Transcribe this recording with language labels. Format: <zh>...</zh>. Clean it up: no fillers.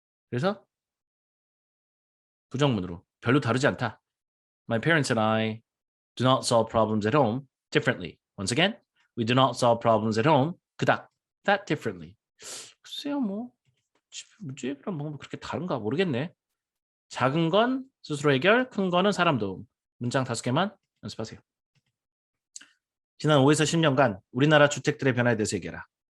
<ko>그래서 부정문으로 별로 다르지 않다.</ko> <en>My parents and I do not solve problems at home differently. Once again, we do not solve problems at home 그닥 that differently.</en> <ko>글쎄요, 뭐 문제 해결하는 방법이 그렇게 다른가 모르겠네. 작은 건 스스로 해결, 큰 거는 사람 도움. 문장 5개만 연습하세요. 지난 5에서 10년간 우리나라 주택들의 변화에 대해서 얘기해라.</ko>